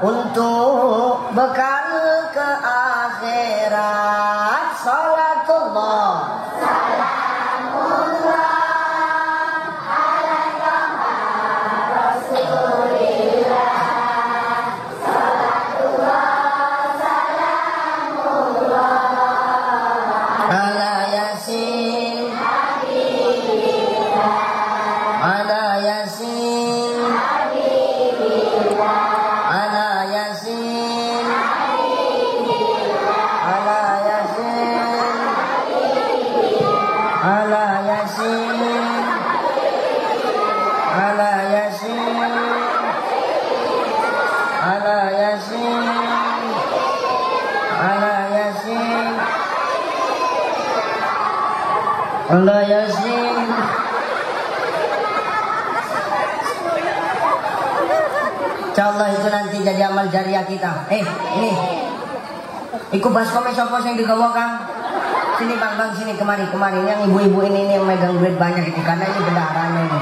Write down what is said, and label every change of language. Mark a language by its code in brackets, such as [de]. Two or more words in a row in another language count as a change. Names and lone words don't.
[id] untuk bekal ke akhirat. [ar] صلاة الله سلام الله عليك رسول الله. صلاة الله سلام الله على يس على يس على يس على يس على يس على يس على يس على يس على يس. [id] Insyaallah itu nanti jadi amal jariah kita. [jv] Ini ikut baskom sopo yang digawa Kang. [id] Sini bang sini kemari yang ibu-ibu ini yang megang duit banyak itu karena ini bendaharanya ini.